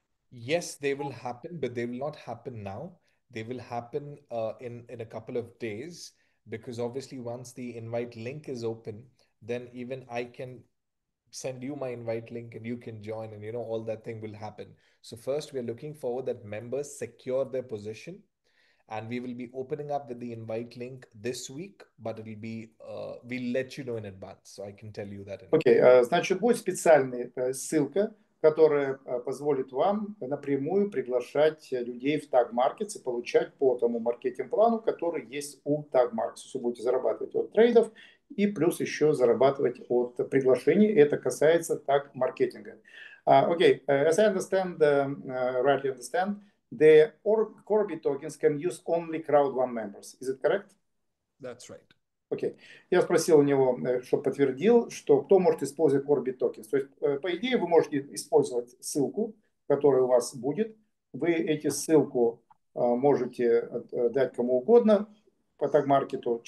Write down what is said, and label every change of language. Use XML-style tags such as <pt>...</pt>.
<en>Yes, they will happen, but they will not happen now. They will happen in a couple of days, because obviously once the invite link is open, then even I can send you my invite link and you can join, and all that thing will happen. So first, we are looking forward that members secure their position, and we will be opening up with the invite link this week, but it'll be we'll let you know in advance, so I can tell you that.</en> <ru>Окей, значит, будет специальная ссылка, которая позволит вам напрямую приглашать людей в Tag Markets и получать по тому маркетинг-плану, который есть у Tag Markets. Вы будете зарабатывать от трейдов и плюс еще зарабатывать от приглашений. Это касается Tag маркетинга.</ru> <en>Окей, as I understand, rightly understand, the CORBIT tokens can use only Crowd1 members. Is it correct? That's right.</en> <ru>Окей. Я спросил у него, чтобы подтвердил, что кто может использовать CORBIT tokens. То есть, по идее, вы можете использовать ссылку, которая у вас будет. Вы эти ссылку можете дать кому угодно по таг-маркету.</ru>